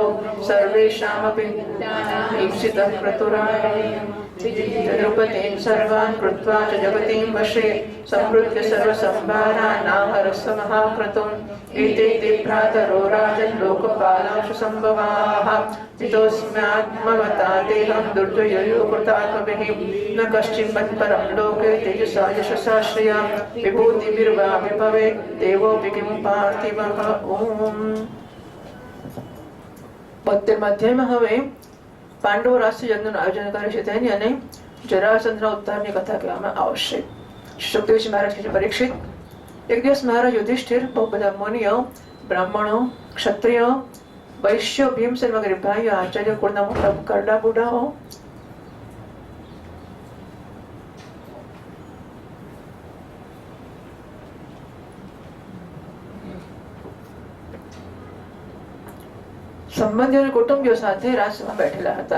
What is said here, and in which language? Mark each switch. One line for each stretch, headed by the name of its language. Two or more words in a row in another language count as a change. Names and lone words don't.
Sanskrit: सर्वेषामपि ईप्सितः क्रतुरापतीं सर्वान् कृत्वा च जगतीं वशे संवृत्य सर्वसंभारानाहरस्य महाक्रतुम् एते ते भ्रातरो राजन् लोकपालांशु सम्भवाः हितोऽस्म्यात्मवता देहं दुर्जयो कृतात्मभिः न कश्चित् मत्परं लोके तेजसा यशसा श्रिया विभूतिभिर्वा विभवेत् देवोऽपि किं पार्थिवः।
Gujarati: ओम 72 અધ્યાયમાં હવે પાંડવો રાષ્ટ્રીય યજ્ઞનું આયોજન કરે છે તેની અને જરાસંધના ઉદ્ધારની કથા કહેવામાં આવશે. સુખદેવજી મહારાજ કહે છે, પરીક્ષિત, એક દિવસ મહારાજ યુધિષ્ઠિર બહુ બધા મુનિઓ, બ્રાહ્મણો, ક્ષત્રિયો, વૈશ્યો, ભીમસેન વગેરે ભાઈઓ, આચાર્ય કુળના મોટા કરડા બુઢાઓ સંબંધીઓ અને કુટુંબીઓ સાથે રાજસભામાં બેઠેલા હતા.